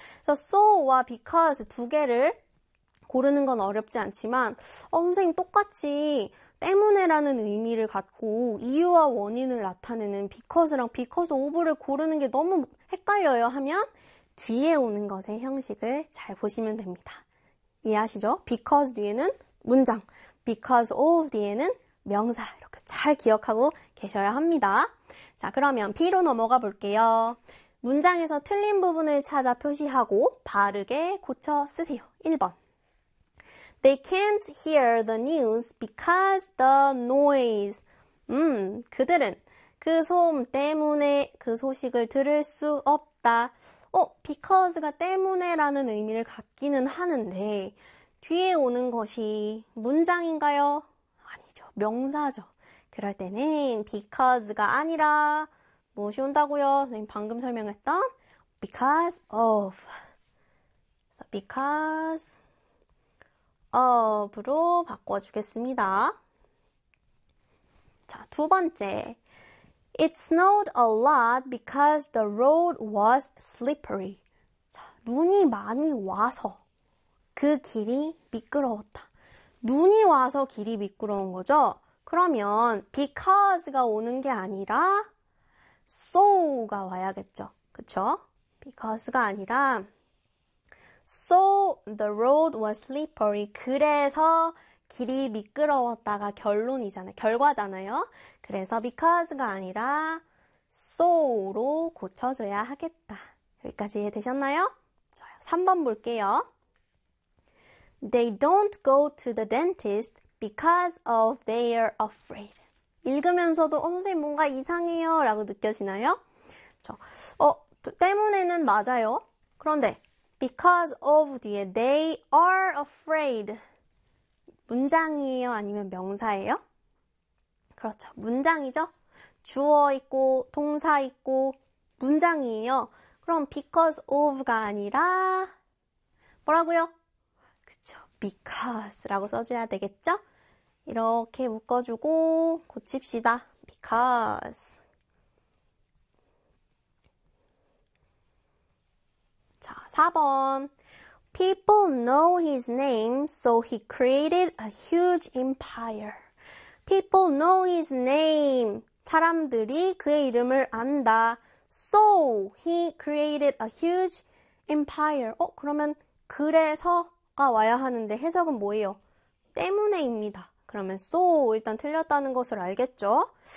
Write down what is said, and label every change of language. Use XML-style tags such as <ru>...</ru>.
<ko>그래서 so와 because 두 개를 고르는 건 어렵지 않지만, 선생님 똑같이 때문에라는 의미를 갖고 이유와 원인을 나타내는 because랑 because of를 고르는 게 너무 헷갈려요 하면 뒤에 오는 것의 형식을 잘 보시면 됩니다. 이해하시죠? because 뒤에는 문장, because of 뒤에는 명사 이렇게 잘 기억하고 계셔야 합니다. 자, 그러면 B로 넘어가 볼게요. 문장에서 틀린 부분을 찾아 표시하고 바르게 고쳐 쓰세요. 1번.</ko> <en>They can't hear the news because the noise.</en> <ko>그들은 그 소음 때문에 그 소식을 들을 수 없다. because가 때문에라는 의미를 갖기는 하는데 뒤에 오는 것이 문장인가요? 아니죠. 명사죠. 그럴 때는 because가 아니라 무엇이 온다고요? 선생님 방금 설명했던 because of. Because of로 바꿔주겠습니다. 자, 두 번째.</ko> <en>It snowed a lot because the road was slippery.</en> <ko>자, 눈이 많이 와서 그 길이 미끄러웠다. 눈이 와서 길이 미끄러운 거죠? 그러면 because가 오는 게 아니라 so가 와야겠죠? 그쵸?</ko> <en>because가</en> <ko>아니라</ko> <en>So the road was slippery.</en> <ko>그래서 길이 미끄러웠다가 결론이잖아요. 결과잖아요. 그래서 because가 아니라 so로 고쳐줘야 하겠다. 여기까지 이해되셨나요? 좋아요. 3번 볼게요.</ko> <en>They don't go to the dentist because of they're afraid.</en> <ko>읽으면서도 선생님 뭔가 이상해요 라고 느껴지나요? 그쵸? 때문에는 맞아요. 그런데 Because of 뒤에</ko> <en>they are afraid.</en> <ko>문장이에요? 아니면 명사예요? 그렇죠. 문장이죠? 주어 있고, 동사 있고, 문장이에요. 그럼 because of가 아니라, 뭐라고요? 그쵸. because라고 써줘야 되겠죠? 이렇게 묶어주고, 고칩시다.</ko> <en>because.</en> <ko>자, 4번.</ko> <en>People know his name, so he created a huge empire. People know his name.</en> <ko>사람들이 그의 이름을 안다.</ko> <en>So he created a huge empire.</en> <ko>그러면 그래서가 와야 하는데 해석은 뭐예요? 때문에입니다. 그러면 so 일단 틀렸다는 것을 알겠죠?</ko>